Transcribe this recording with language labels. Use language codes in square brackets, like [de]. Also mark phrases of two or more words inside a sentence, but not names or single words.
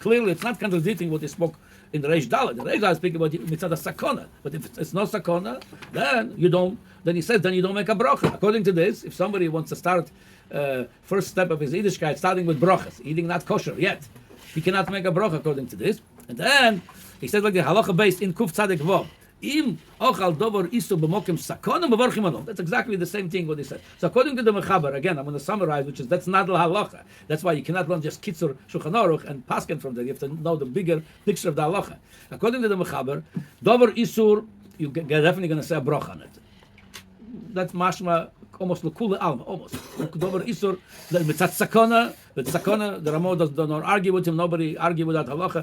[en] Clearly, it's not contradicting what he spoke in the Reish Dalet. The Reish Dalet speaking about [he] מצוה סכנה, [en] but if it's not sakona, then you don't. Then he says, then you don't make a bracha. According to this, if somebody wants to start first step of his Yiddishkeit, starting with brachas, eating not kosher yet, he cannot make a bracha according to this. And then he says like the halacha based in Kuf Tzadik Vav. [he] אם אוכל דבר איסור במקום סכנה מברכים עליו. [en] That's exactly the same thing what he said. So according to the mechaber, again, I'm going to summarize, which is that's not the halacha. That's why you cannot learn just kitzur shulchan aruch and pasken from there. You have to know the bigger picture of the halacha. According to the mechaber, [he] דבר איסור, [en] you're definitely going to say a bracha on it. That's mashma almost [arc] לכולי עלמא, [en] almost. [he] דבר איסור, [en] the [he] מצד סכנה, [en] but sakona, the Ramo don't argue with him, nobody argue with that halacha.